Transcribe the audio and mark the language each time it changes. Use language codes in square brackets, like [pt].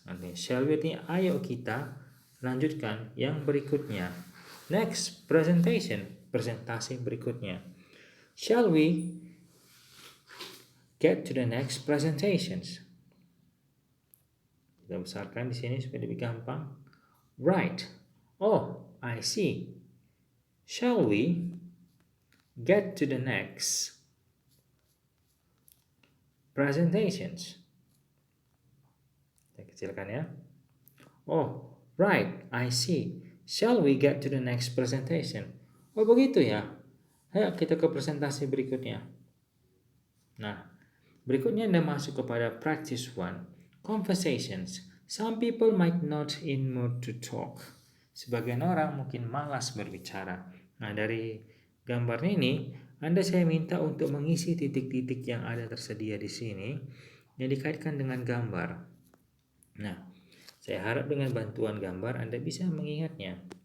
[id] Oke, [en] shall we [id] artinya ayo kita lanjutkan yang berikutnya. [en] Next, presentation. [id] Presentasi berikutnya. [en] Shall we get to the next presentations? [id] Kita besarkan di sini supaya lebih gampang. Right. [en] Oh, I see. Shall we get to the next presentations? [id] Kita kecilkan ya. [en] Oh, right. I see. Shall we get to the next presentation? [id] Oh, begitu ya. Ayo kita ke presentasi berikutnya. Nah, berikutnya Anda masuk kepada practice 1. [en] Conversations. Some people might not in mood to talk. [id] Sebagian orang mungkin malas berbicara. Nah, dari gambar ini, saya minta untuk mengisi titik-titik yang ada tersedia di sini yang dikaitkan dengan gambar. Nah, saya harap dengan bantuan gambar Anda bisa mengingatnya.